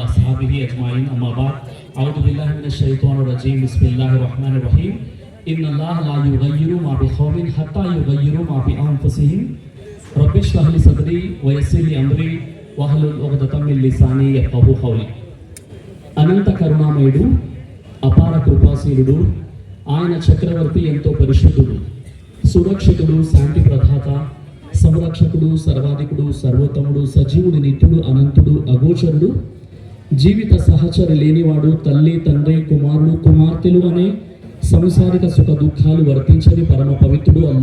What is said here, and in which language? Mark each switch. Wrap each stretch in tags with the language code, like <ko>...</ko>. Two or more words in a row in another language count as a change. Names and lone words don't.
<ar>أصحابه أجمعين أما بعد أعوذ بالله من الشيطان الرجيم بسم الله الرحمن الرحيم إن الله لا يغير ما بقوم حتى يغيروا ما بأنفسهم رب اشرح لي صدري ويسر لي أمري واحلل عقدة من لساني يفقهوا قولي.</ar> <te>అనంత కరుణామయుడు అపార కృపాశీలుడు ఆయన చక్రవర్తి ఎంతో పరిశుద్ధుడు సురక్షితుడు శాంతి ప్రదాత సంరక్షకుడు సర్వాధికుడు సర్వోత్తముడు సజీవుడు నిత్యుడు అనంతుడు అగోచరుడు జీవిత సహచరి లేనివాడు తల్లి తండ్రి కుమారుడు కుమార్తెలు అనే సంసారిక సుఖ దుఃఖాలు వర్తించని పరమ పవిత్రుడు</te>